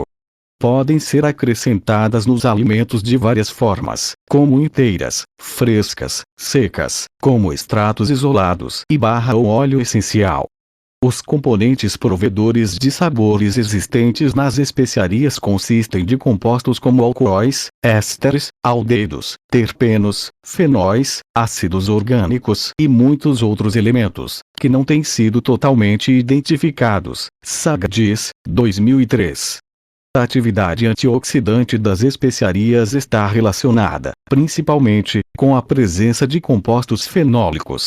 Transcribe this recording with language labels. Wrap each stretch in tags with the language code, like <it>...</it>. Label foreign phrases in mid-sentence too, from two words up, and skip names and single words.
<pt>Podem ser acrescentadas nos alimentos de várias formas, como inteiras, frescas, secas, como extratos isolados e ou óleo essencial. Os componentes provedores de sabores existentes nas especiarias consistem de compostos como alcoóis, ésteres, aldeídos, terpenos, fenóis, ácidos orgânicos e muitos outros elementos, que não têm sido totalmente identificados. Sagdies, 2003. A atividade antioxidante das especiarias está relacionada, principalmente, com a presença de compostos fenólicos.</pt>